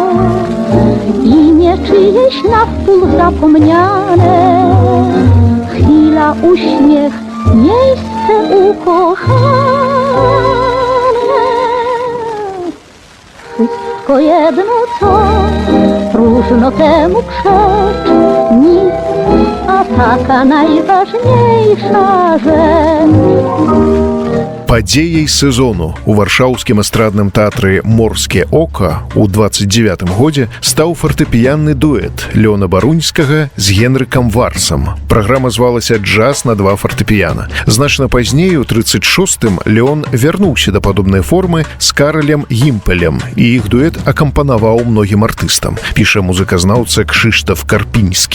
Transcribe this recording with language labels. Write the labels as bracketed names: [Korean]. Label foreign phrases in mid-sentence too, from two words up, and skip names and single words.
[Polish] Imię czyjeś na wpół zapomniane, chwila, uśmiech, miejsce ukochane. Wszystko jedno co, próżno temu przecz, nic, a taka najważniejsza rzecz. [Belarusian] Падзеяй сезону у варшаўскім эстрадным тэатры «Морске ока» у 29-м годзе стаў фартэпіянны дуэт Лёна Барунскага з Генрыкам Варсам. Праграма звалася «Джаз на два фартэпіяна». Значна пазней, у 36-м, Леон вярнуўся да падобнай формы з Каралем Гімпелем, і іх дуэт акампанаваў многім артыстам, піша музыказнаўца Кшыштаф Карпінскі.